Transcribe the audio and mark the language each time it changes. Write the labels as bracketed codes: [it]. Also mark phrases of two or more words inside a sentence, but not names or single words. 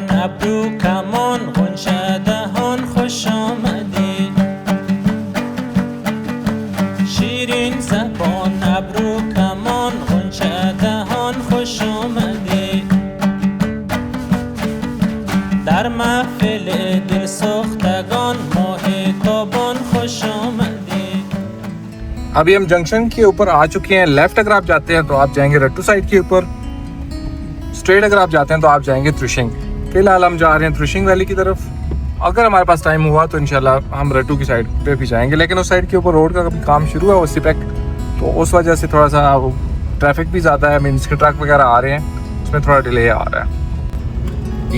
[fa] ابرو کمان غنچه دهان خوش آمدی شیرین زبان ابرو کمان غنچه دهان خوش آمدی در محفل دل سوختگان ماه تابان خوش آمدی. [hi] अभी हम जंक्शन के ऊपर आ चुके हैं। लेफ्ट अगर आप जाते हैं तो आप जाएंगे रट्टू साइड के ऊपर, स्ट्रेट अगर आप जाते हैं तो आप जाएंगे त्रिशिंग। फिलहाल हम जा रहे हैं त्रिशिंग वैली की तरफ। अगर हमारे पास टाइम हुआ तो इंशाल्लाह हम रट्टू की साइड पे भी जाएंगे, लेकिन उस साइड के ऊपर रोड का कभी काम शुरू है वो सिपेक, तो उस वजह से थोड़ा सा ट्रैफिक भी ज़्यादा है, मीन्स के ट्रक वगैरह आ रहे हैं, उसमें थोड़ा डिले आ रहा है।